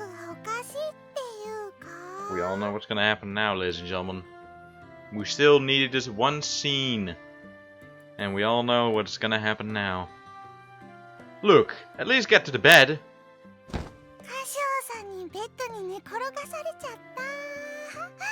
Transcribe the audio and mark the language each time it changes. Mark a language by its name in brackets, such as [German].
[Japanese] 重力がおかしいっていうか。 [English] We all know what's gonna happen now, ladies and gentlemen. We still needed this one scene. And we all know what's gonna happen now. Look, at least get to the bed. [Japanese] 歌唱さんにベッドに寝転がされちゃった。